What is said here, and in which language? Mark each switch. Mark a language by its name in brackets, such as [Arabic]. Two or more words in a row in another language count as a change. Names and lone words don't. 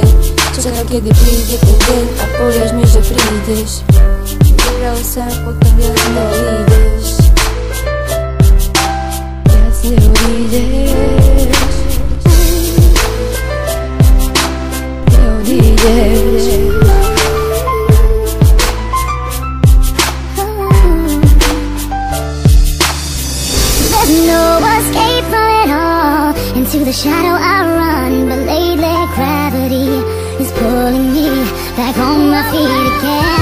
[Slovak] Čakám, kedy príde ten deň a povieš mi, že prídeš. Vybral sa, potom viac neodídeš. Viac neodídeš. Neodídeš. [English] No escape from it all. Into the shadow I run, but lately gravity is pulling me back on my feet again.